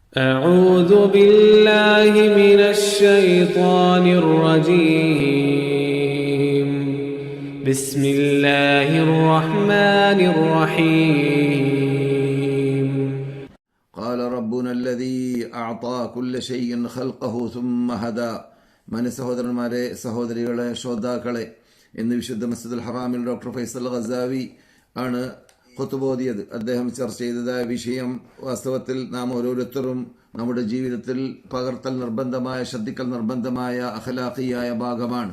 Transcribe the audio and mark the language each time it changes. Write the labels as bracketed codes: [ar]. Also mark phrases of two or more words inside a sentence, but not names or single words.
[ar] أعوذ بالله من الشيطان الرجيم بسم الله الرحمن الرحيم قال ربنا الذي أعطى كل شيء خلقه ثم هدى [ml] മന സഹോദരന്മാരെ, സഹോദരികളെ, ശ്രോതാക്കളെ, ഇന്ന് വിശുദ്ധ മസ്ജിദുൽ ഹറാമിൽ ഡോക്ടർ ഫൈസൽ ഗസാവി ആണ് ഖുതുബ ഓതിയത്. അദ്ദേഹം ചർച്ച ചെയ്തതായ വിഷയം വാസ്തവത്തിൽ നാം ഓരോരുത്തരും നമ്മുടെ ജീവിതത്തിൽ പകർത്തൽ നിർബന്ധമായ, ശ്രദ്ധിക്കൽ നിർബന്ധമായ അഖ്ലാഖിയായ ഭാഗമാണ്.